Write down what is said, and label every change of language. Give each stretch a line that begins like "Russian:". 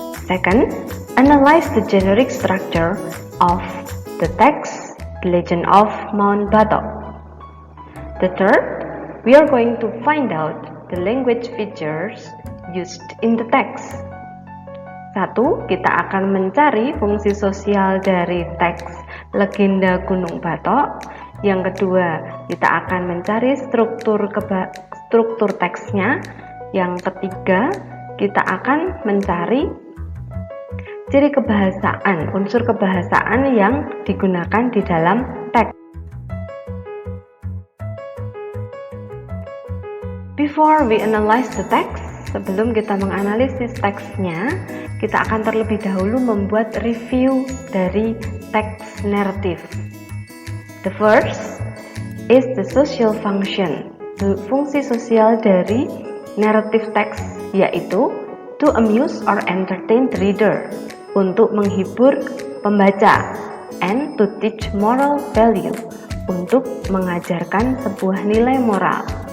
English: Second, analyze the generic structure of the text The Legend of Mount Batok. The third, we are going to find out the language features used in the text.
Indonesian: Satu, kita akan mencari fungsi sosial dari teks Legenda Gunung Batok. Yang kedua, kita akan mencari struktur teksnya. Yang ketiga, kita akan mencari ciri kebahasaan, unsur kebahasaan yang digunakan di dalam teks.
English: Before we analyze the text,
Indonesian: sebelum kita menganalisis teksnya, kita akan terlebih dahulu membuat review dari teks narrative.
English: The first is the social function.
Indonesian: Fungsi sosial dari narrative text yaitu
English: to amuse or entertain the reader,
Indonesian: untuk menghibur pembaca,
English: and to teach moral value,
Indonesian: untuk mengajarkan sebuah nilai moral.